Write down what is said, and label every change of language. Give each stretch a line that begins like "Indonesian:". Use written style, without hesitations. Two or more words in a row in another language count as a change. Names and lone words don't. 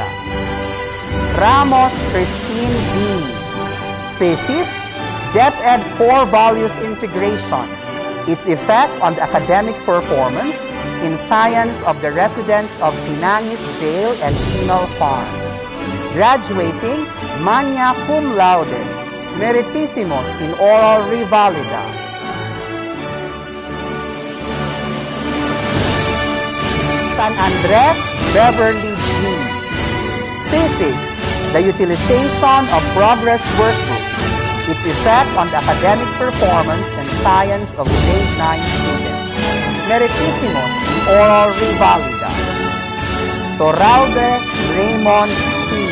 English: Ramos Christine B. Thesis: DepEd Core Values Integration, its effect on the academic performance in science of the residents of Tinangis Jail and Penal Farm. Graduating
Latin: magna cum laude,
English: Meritissimos in oral revalida. San Andres Beverly G. Thesis: the utilization of Progress Workbook, its effect on the academic performance and science of grade 9 students. Meritissimos in oral revalida. Torralde Raymond T.